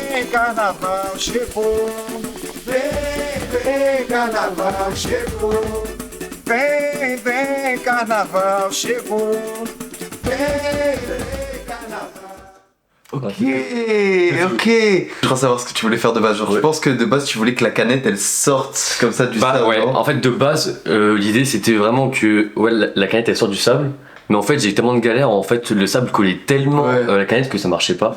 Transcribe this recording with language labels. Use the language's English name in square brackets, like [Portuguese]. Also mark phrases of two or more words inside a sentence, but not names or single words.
[Portuguese] carnaval chegou. Vem, carnaval chegou. Vem, carnaval chegou. Vem, carnaval. [French] Ok. Je crois savoir ce que tu voulais faire de base. Genre, je pense que de base, tu voulais que la canette elle sorte comme ça du sable. Ouais, en fait, de base, l'idée c'était vraiment que la canette elle sorte du sable. Mais en fait, j'ai eu tellement de galères, en fait, le sable collait tellement à la canette que ça marchait pas.